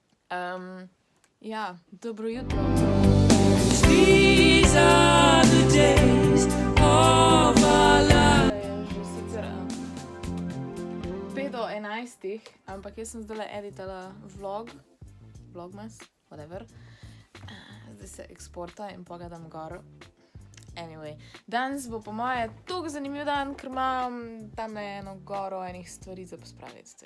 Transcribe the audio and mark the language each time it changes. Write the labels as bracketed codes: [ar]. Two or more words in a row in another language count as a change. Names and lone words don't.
[sl] Ja, dobro jutro. [en] These are the days of our life. [sl] Je že sicer 5 do 11, ampak jaz sem zdajle editala vlogmas, whatever. Zdaj se eksporta in pogledam gor. Anyway, danes bo po moje toliko zanimiv dan, ker imam tam eno goro enih stvari za pospraviti.